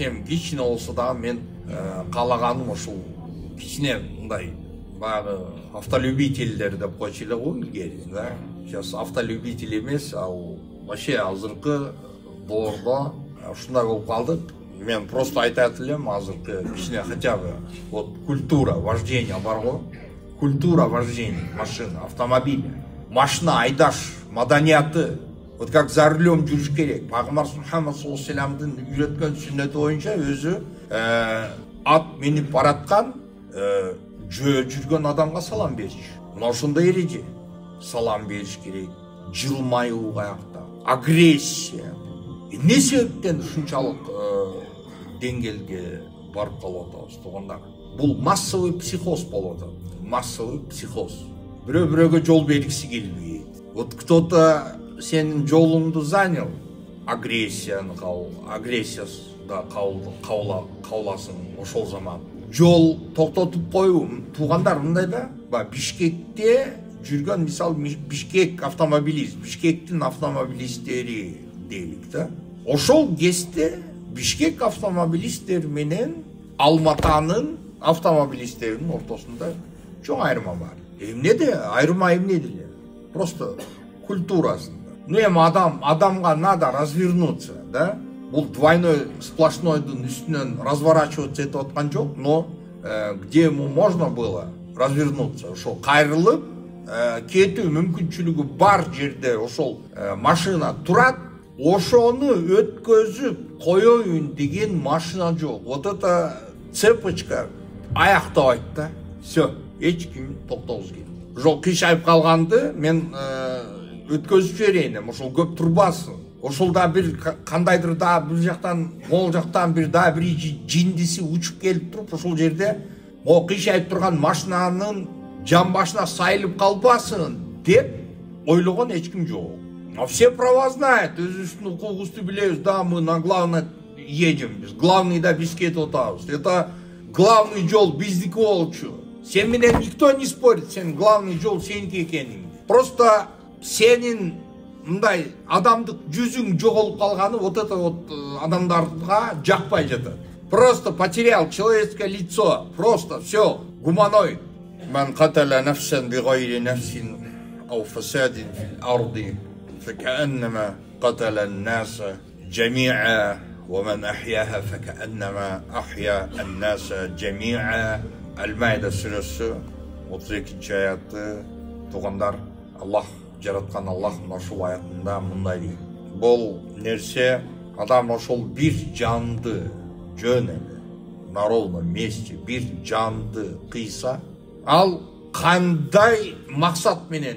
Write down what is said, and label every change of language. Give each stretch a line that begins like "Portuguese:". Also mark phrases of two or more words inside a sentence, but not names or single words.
Kyrgyz: Эми кичине болсо дагы мен каалаганым ушул кичине мындай баягы автолюбительдер деп койчу эле го илгери, да.
Russian: Сейчас автолюбитель
Kyrgyz: эмес, ал вообще азыркы доордо ушундай болуп калдык. Мен просто айтат элем, азыркы кичине
Russian: хотя бы вот культура вождения
Kyrgyz: бар го.
Russian: Культура вождения машины, автомобиля.
Kyrgyz: Машина айдаш маданияты.
Russian: Вот как за рулем
Kyrgyz: жүрүш керек. Пайгамбар Мухаммад
Arabic: صلى الله عليه
Kyrgyz: вассаламдын үйрөткөн сүннөтү боюнча өзү ат минип бараткан жүргөн адамга салам бериш. Мына ошондой эреже. Салам бериш керек. Жылмаюу каякта. Агрессия. Эмне себептен ушунчалык деңгээлге барып калып атабыз, туугандар? Бул
Russian: массовый психоз
Kyrgyz: болуп атат.
Russian: Массовый психоз.
Kyrgyz: Бирөө-бирөөгө жол бергиси келбейт.
Russian: Вот кто-то
Kyrgyz: сенин жолуңду занял, агрессияны агрессияда кауласың ошол заман. Жол токтотуп коюу, туугандар, мындай да, Бишкекте жүргөн, мисалы Бишкек автомобилист, Бишкектин автомобилисттери дейлик да. Ошол кезде Бишкек автомобилисттери менен Алматанын автомобилисттеринин ортосунда чоң айырма бар. Эмнеде? Айырма эмнеде эле? Просто культурасында.
Russian: Ну
Kyrgyz: эми адамга
Russian: надо развернуться,
Kyrgyz: да? Бул двойной сплошнойдун үстүнөн разворачиваться этип аткан жок,
Russian: но где ему можно было развернуться,
Kyrgyz: ошол кайрылып кетүү мүмкүнчүлүгү бар жерде ошол машина турат, ошону өткөзүп коеюн деген машина жок.
Russian: Вот это цепочка
Kyrgyz: аяктабайт да.
Russian: Все,
Kyrgyz: эч ким токтогусу келбейт. Жол кыйшайып калганды мен өткөзүп жиберейин, ошол көп турбасын. Ошол да бир кандайдыр да бир жактан, могул жактан бир да бир жиндиси учуп келип туруп, ошол жерде кыйшайып турган машинанын жан башына сайылып калбасын деп ойлогон эч ким жок.
Russian: Все права знают,
Kyrgyz: өзүбүздүн укугубузду билебиз, да,
Russian: мы на главное едем, главный да
Kyrgyz: биз кетип атабыз.
Russian: Это главный
Kyrgyz: жол биздики болчу. Сен менен
Russian: никто не спорит,
Kyrgyz: сен главный жол сеники экениң. Просто сенин мындай адамдык жүзүң жоголуп калганы
Russian: вот это вот
Kyrgyz: адамдарга жакпай жатат.
Russian: Просто потерял человеческое лицо, просто все, гуманоид.
Arabic: من قتل نفسا بغير نفس أو فساد في الأرض فكأنما قتل الناس جميعا ومن أحياها فكأنما أحيا الناس جميعا.
Kyrgyz: Al-Maida сүрөсү 32 аятты тугандар, Аллах жараткан Аллах ошол аятында мындай дейт. Бул нерсе адам ошол бир жанды жөн эле
Russian: на ровном месте
Kyrgyz: бир жанды кыйса, ал кандай максат менен?